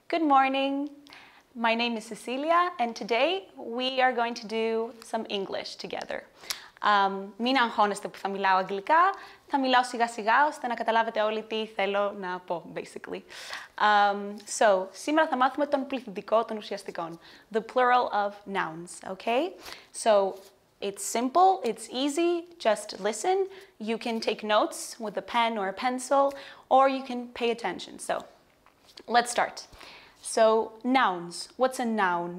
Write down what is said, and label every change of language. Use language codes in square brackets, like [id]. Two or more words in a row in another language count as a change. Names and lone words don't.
[en] morning. My name is Cecilia, and today we are going to do some English together. [el] Μην αγχώνεστε που θα μιλάω αγγλικά, θα μιλάω σιγά σιγά ώστε να καταλάβετε όλοι τι θέλω να πω, basically. Σήμερα θα μάθουμε τον πληθυντικό των ουσιαστικών, [en] the plural of nouns, okay? So, it's simple, it's easy, just listen. You can take notes with a pen or a pencil, or you can pay attention. So, let's start. So, nouns. What's a noun?